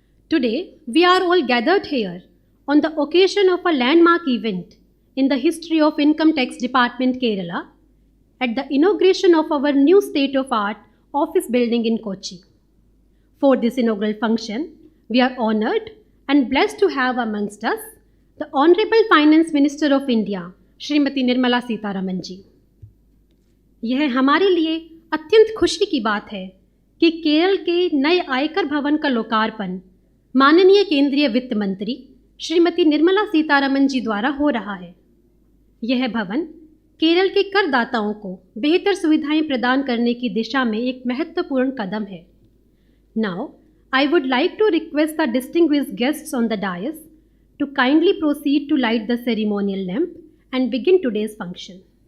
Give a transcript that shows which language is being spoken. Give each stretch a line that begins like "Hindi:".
English: Today, we are all gathered here on the occasion of a landmark event in the history of Income Tax Department Kerala at the inauguration of our new state-of-art office building in Kochi. For this inaugural function, we are honored and blessed to have amongst us the Honorable Finance Minister of India, Srimati Nirmala Sitharaman ji.
Hindi: यह हमारे लिए अत्यंत खुशी की बात है कि केरल के नए आयकर भवन का लोकार्पण माननीय केंद्रीय वित्त मंत्री श्रीमती निर्मला सीतारमन जी द्वारा हो रहा है। यह भवन केरल के करदाताओं को बेहतर सुविधाएं प्रदान करने की दिशा में एक महत्वपूर्ण कदम है।
English: Now, I would like to request the distinguished guests on the dais to kindly proceed to light the ceremonial lamp and begin today's function.